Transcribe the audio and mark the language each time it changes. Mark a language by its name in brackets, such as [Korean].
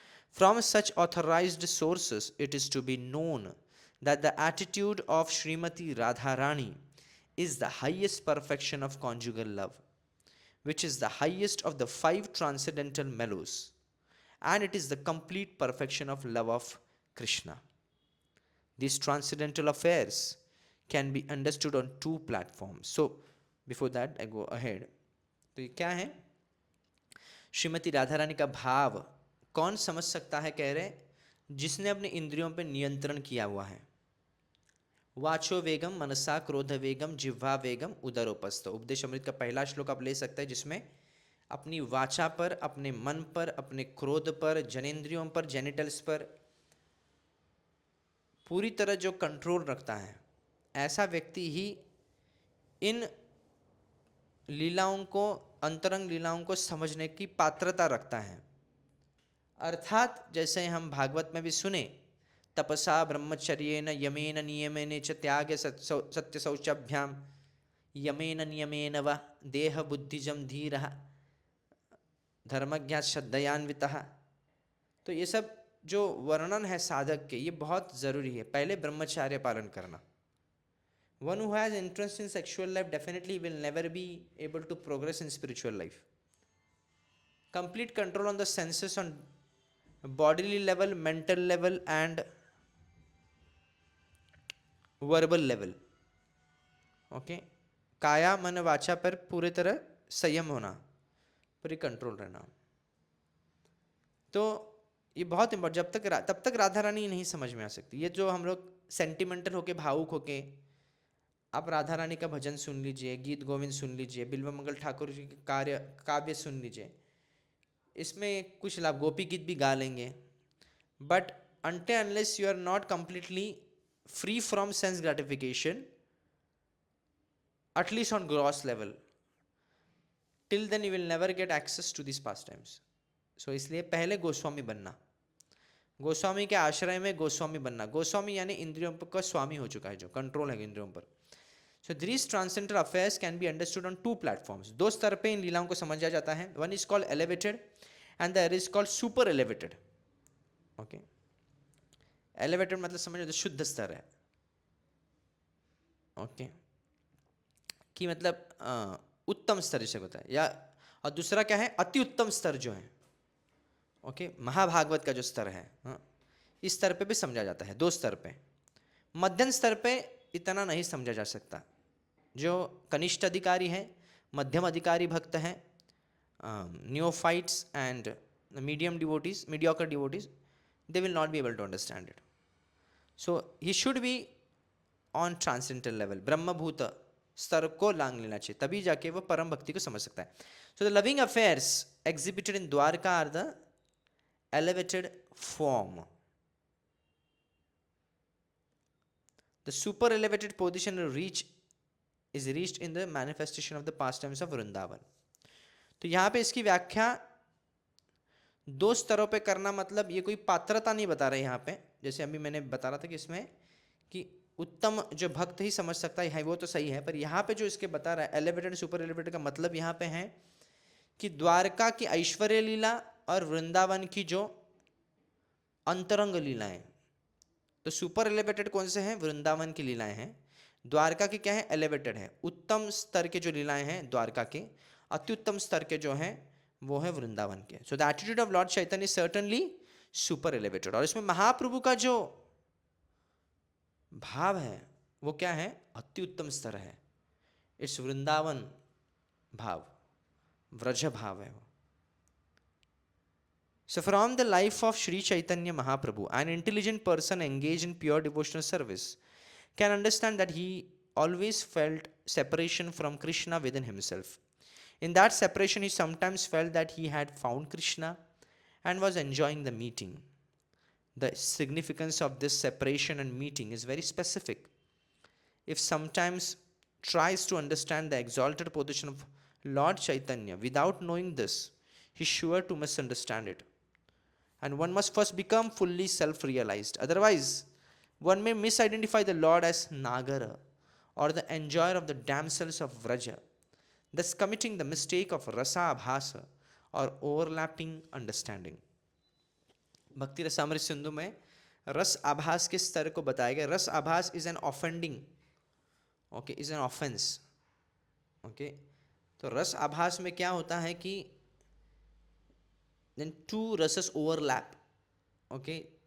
[English] From such authorized sources, it is to be known that the attitude of Srimati Radharani is the highest perfection of conjugal love, which is the highest of the 5 transcendental mellows, and it is the complete perfection of love of Krishna. These transcendental affairs can be understood on 2 platforms. So, before that I go ahead. [Hindi] तो ये क्या है? श्रीमती राधा रानी का भाव कौन समझ सकता है? कह रहे जिसने अपने इंद्रियों पर नियंत्रण किया हुआ है. वाचो वेगम मनसा क्रोध वेगम जिह्वा वेगम उदरोपस्थ. उपदेश अमृत का पहला श्लोक आप ले सकते हैं, जिसमें अपनी वाचा पर, अपने मन पर, अपने क्रोध पर, जनेंद्रियों पर, जेनिटल्स पर पूरी तरह जो कंट्रोल रखता है, ऐसा व्यक्ति ही इन लीलाओं को, अंतरंग लीलाओं को समझने की पात्रता रखता है. अर्थात जैसे हम भागवत में भी सुने, तपसा ब्रह्मचर्येन यमेन नियमेन च त्याग सत्य शौचाभ्याम यमेन नियमेन व देह बुद्धिजम धीरः धर्मज्ञ श्रद्धयान्वितः. तो ये सब जो वर्णन है साधक के, ये बहुत ज़रूरी है. पहले ब्रह्मचार्य पालन करना. [English] One who has interest in sexual life definitely will never be able to progress in spiritual life. Complete control on the senses on bodily level, mental level and verbal level. [Hindi] Okay, काया मन वाचा पर पूरी तरह संयम होना, पूरी control रहना. तो ये बहुत इम्पोर्टेंट. तब तक राधा रानी नहीं समझ में आ सकती. ये जो हम लोग सेंटिमेंटल होके, भावुक होके, आप राधा रानी का भजन सुन लीजिए, गीत गोविंद सुन लीजिए, बिल्व मंगल ठाकुर जी के काव्य सुन लीजिए, इसमें कुछ लाभ, गोपी गीत भी गा लेंगे. [English] But until unless you are not completely free from sense gratification, at least on gross level, till then you will never get access to these pastimes. [Hindi] So इसलिए पहले गोस्वामी बनना, गोस्वामी के आश्रय में गोस्वामी बनना. गोस्वामी यानी इंद्रियों का स्वामी हो चुका है, जो कंट्रोल है इंद्रियों पर. [English] So these transcendental affairs can be understood on 2 platforms. [Hindi] 2 स्तर पे इन लीलाओं को समझा जाता है. [English] One is called elevated and the other is called super elevated. [Hindi] Okay, elevated मतलब समझो तो शुद्ध स्तर है. ओके, कि मतलब उत्तम स्तर जिसे होता है, या और दूसरा क्या है? अति उत्तम स्तर जो है. ओके, महाभागवत का जो स्तर है, इस स्तर पे भी समझा जाता है. 2 स्तर पे. मध्यम स्तर पे इतना नहीं समझा जा सकता. जो कनिष्ठ अधिकारी है, मध्यम अधिकारी भक्त हैं, [English] Neophytes and medium devotees, mediocre devotees, they will not be able to understand it. So he should be on transcendental level, [Hindi] ब्रह्मभूत स्तर को लांग लेना चाहिए, तभी जाके वो परम भक्ति को समझ सकता है. [English] So the loving affairs exhibited in Dwarka are the elevated form. The super elevated position is reached in the manifestation of the pastimes of Vrindavan. [Hindi] तो यहाँ पे इसकी व्याख्या दो स्तरों पे करना मतलब ये कोई पात्रता नहीं बता रहे यहाँ पे, जैसे अभी मैंने बता रहा था कि इसमें कि उत्तम जो भक्त ही समझ सकता है वो तो सही है, पर यहाँ पे जो इसके बता रहा है एलिवेटेड सुपर एलिवेटेड का मतलब यहाँ पे है कि द्वारका की ऐश्वर्य लीला और वृंदावन की जो अंतरंग लीलाएं, तो सुपर एलिवेटेड कौन से हैं? वृंदावन की लीलाएं हैं। द्वारका की क्या है? एलिवेटेड है। उत्तम स्तर के जो लीलाएं हैं द्वारका के, अत्युत्तम स्तर के जो हैं वो है वृंदावन के। [English] So the attitude of lord Chaitanya certainly super elevated. [Hindi] और इसमें महाप्रभु का जो भाव है वो क्या है? अत्युत्तम स्तर है। इट्स वृंदावन भाव, व्रज भाव है वो। [English] So from the life of Sri Chaitanya Mahaprabhu, an intelligent person engaged in pure devotional service can understand that he always felt separation from Krishna within himself. In that separation, he sometimes felt that he had found Krishna and was enjoying the meeting. The significance of this separation and meeting is very specific. If sometimes tries to understand the exalted position of Lord Chaitanya without knowing this, he is sure to misunderstand it. And one must first become fully self-realized. Otherwise, one may misidentify the Lord as Nagara or the enjoyer of the damsels of Vraja, thus committing the mistake of rasa abhasa or overlapping understanding. [Hindi] भक्ति रसामृत सिंधु में रस आभास के स्तर को बताया गया। [English] Ras abhas is an offending, okay, is an offence, okay. [Hindi] तो रस आभास में क्या होता है कि [English] then two rasas overlap, [Hindi] ओके।